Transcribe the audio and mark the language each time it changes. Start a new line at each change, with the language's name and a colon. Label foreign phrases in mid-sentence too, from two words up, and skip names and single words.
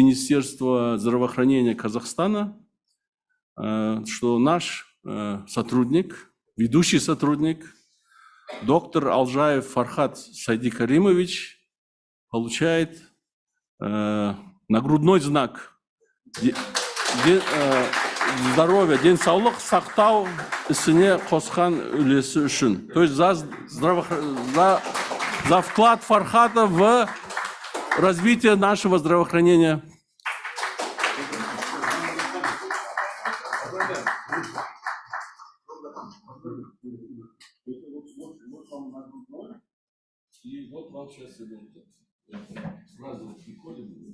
Russian: Министерства здравоохранения Казахстана, что наш сотрудник, ведущий сотрудник, доктор Алжаев Фархат Сайдикаримович получает нагрудной знак здоровья,
Kazakh: денсаулық сақтау ісіне қосқан үлесі үшін.
Russian: То есть за вклад Фархата в развитие нашего здравоохранения. И вот вам сейчас сразу приходим.